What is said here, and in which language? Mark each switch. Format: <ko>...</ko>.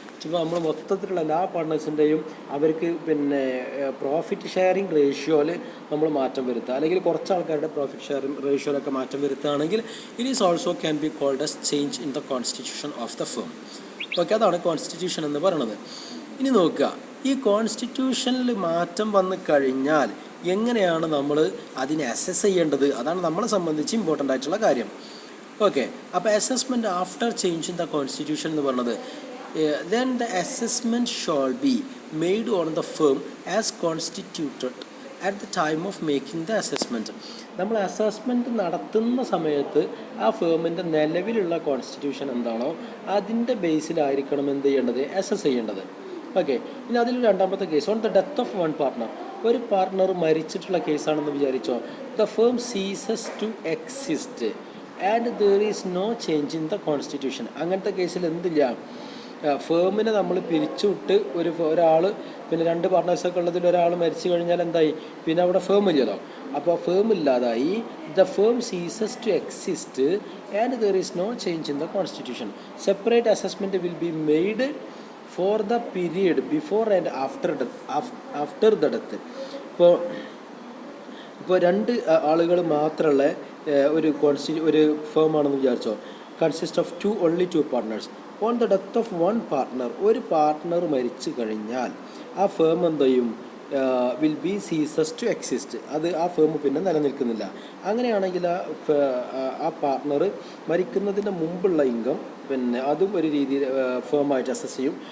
<ml>ഇപ്പോൾ നമ്മൾ മൊത്തത്തിലുള്ള എല്ലാ പാർട്ട്നേഴ്സിൻ്റെയും അവർക്ക് പ്രോഫിറ്റ് ഷെയറിങ് റേഷ്യോയിൽ നമ്മൾ മാറ്റം വരുത്തുക, അല്ലെങ്കിൽ കുറച്ച് ആൾക്കാരുടെ പ്രോഫിറ്റ് ഷെയറിങ് റേഷ്യോയിലൊക്കെ മാറ്റം വരുത്തുകയാണെങ്കിൽ</ml> <en>It is also can be called as change in the constitution of the firm.</en> <ml>Okay, അതാണ് കോൺസ്റ്റിറ്റ്യൂഷൻ എന്ന് പറയുന്നത്. ഇനി നോക്കുക, ഈ കോൺസ്റ്റിറ്റ്യൂഷനിൽ മാറ്റം വന്നു കഴിഞ്ഞാൽ എങ്ങനെയാണ് നമ്മൾ അതിനെ അസസ് ചെയ്യേണ്ടത്? അതാണ് നമ്മളെ സംബന്ധിച്ച് ഇമ്പോർട്ടൻ്റ് ആയിട്ടുള്ള കാര്യം. ഓക്കെ, അപ്പോൾ</ml> <en>assessment after change in the constitution</en> <ml>എന്ന് പറയുന്നത്,</ml> <en>then the assessment shall be made on the firm as constituted at the time of making the assessment.</en> <ml>നമ്മൾ അസസ്മെൻറ്റ് നടത്തുന്ന സമയത്ത് ആ ഫേമിൻ്റെ നിലവിലുള്ള കോൺസ്റ്റിറ്റ്യൂഷൻ എന്താണോ അതിൻ്റെ ബേസിലായിരിക്കണം എന്ത് ചെയ്യേണ്ടത്? അസസ് ചെയ്യേണ്ടത്. ഓക്കെ, ഇനി അതിൽ രണ്ടാമത്തെ case,</ml> <en>On the death of one partner.</en> <ml>ഒരു പാർട്ട്ണർ മരിച്ചിട്ടുള്ള കേസാണെന്ന് വിചാരിച്ചോ,</ml> <en>The firm ceases to exist and there is no change in the constitution.</en> <ml>അങ്ങനത്തെ കേസിൽ എന്തില്ല? ഫേമിനെ നമ്മൾ പിരിച്ചുവിട്ട് ഒരാൾ പിന്നെ 2 പാർട്ട്നേഴ്സൊക്കെ ഉള്ളതിൽ ഒരാൾ മരിച്ചു കഴിഞ്ഞാൽ എന്തായി, പിന്നെ അവിടെ ഫേം ഇല്ലല്ലോ. അപ്പോൾ ഫേം ഇല്ലാതായി.</ml> <en>The firm ceases to exist and there is no change in the constitution. Separate assessment will be made for the period before and after the death.</en> <ml>ഇപ്പോൾ 2 ആളുകൾ മാത്രമുള്ള ഒരു ഫേം ആണെന്ന് വിചാരിച്ചോ.</ml> <en>Consist of only two partners. On the death of one partner,</en> <ml>ഒരു partner മരിച്ചു കഴിഞ്ഞാൽ ആ ഫേം എന്ത് ചെയ്യും,</ml> <en>Will be ceases to exist.</en> <ml>ആ ഫേം പിന്നെ നിലനിൽക്കുന്നില്ല. അങ്ങനെയാണെങ്കിൽ ആ പാർട്ട്ണർ മരിക്കുന്നതിൻ്റെ മുമ്പുള്ള ഇൻകം പിന്നെ അതും ഒരു രീതിയിൽ ഫേമായിട്ട് അസസ് ചെയ്യും.</ml>